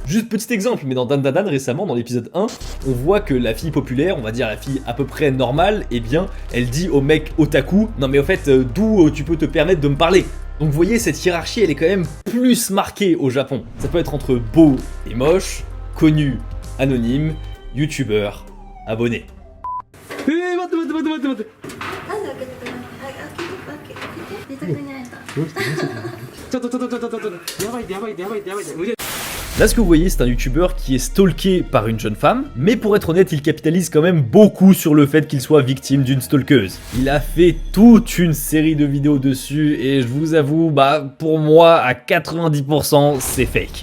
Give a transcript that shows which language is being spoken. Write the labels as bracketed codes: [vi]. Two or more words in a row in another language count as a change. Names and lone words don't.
[fr] Juste petit exemple, mais dans Dandadan récemment, dans l'épisode 1, on voit que la fille populaire, on va dire la fille à peu près normale, eh bien elle dit au mec otaku, non mais au fait d'où tu peux te permettre de me parler. Donc vous voyez, cette hiérarchie elle est quand même plus marquée au Japon. Ça peut être entre beau et moche, connu, anonyme, youtubeur, abonné. [ja] なんで開けてくれないの？開けてくれないんだ。 [fr] Là ce que vous voyez c'est un youtubeur qui est stalké par une jeune femme, mais pour être honnête il capitalise quand même beaucoup sur le fait qu'il soit victime d'une stalkeuse. Il a fait toute une série de vidéos dessus et je vous avoue, pour moi à 90% c'est fake.